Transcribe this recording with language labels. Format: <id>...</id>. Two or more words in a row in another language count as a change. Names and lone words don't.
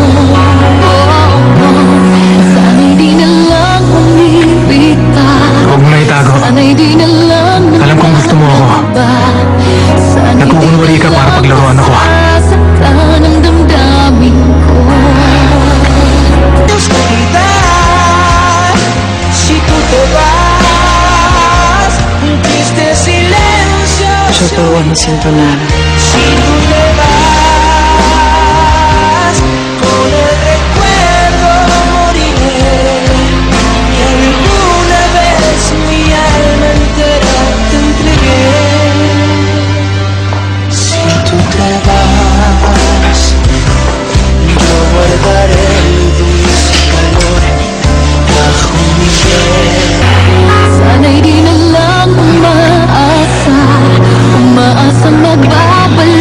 <tl>Sana'y di na lang umibigay. Huwag mo na itago. Sana'y di na lang Alam kong gusto mo ako. Nagkukunwari ka para paglaruan ako. Sasaktan ang damdamin ko.</tl> <es>Si tú te vas, un triste silencio. Yo por vos no siento nada. Si tú te vas, con el recuerdo moriré. Y alguna vez mi alma entera te entregué. Si tú te vas, yo guardaré el dulce calor bajo mi piel.</es> <tl>Sana'y di na lang umaasa magbabago.</tl>